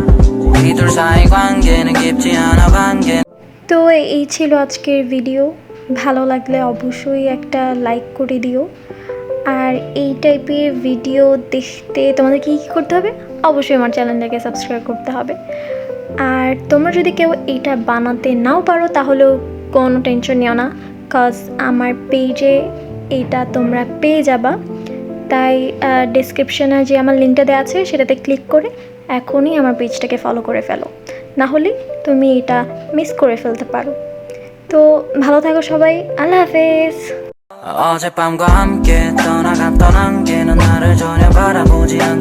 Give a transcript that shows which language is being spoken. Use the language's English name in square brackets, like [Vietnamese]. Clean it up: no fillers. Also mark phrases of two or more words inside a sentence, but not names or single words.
[Korean] 우리 둘 사이 관계는 깊지 않아 관계. [Bangla] তো এই ছিল আজকের ভিডিও। ভালো লাগলে অবশ্যই একটা লাইক করে দিও। আর এই টাইপের ভিডিও দেখতে তোমাদের কী কী করতে হবে, অবশ্যই আমার চ্যানেলটাকে সাবস্ক্রাইব করতে হবে। আর তোমরা যদি কেউ এইটা বানাতে নাও পারো তাহলেও কোনো টেনশন নিও না, কজ আমার পেজে এইটা তোমরা পেয়ে যাবা। তাই ডেসক্রিপশনে যে আমার লিঙ্কটা দেওয়া আছে সেটাতে ক্লিক করে এখনই আমার পেজটাকে ফলো করে ফেলো, না হলে তুমি এটা মিস করে ফেলতে পারো। তো ভালো থাকো সবাই, [Arabic] الله حافظ. [Korean] 어젯밤과 함께 떠나갔던 안개는 나를 전혀 바라보지 않잖아.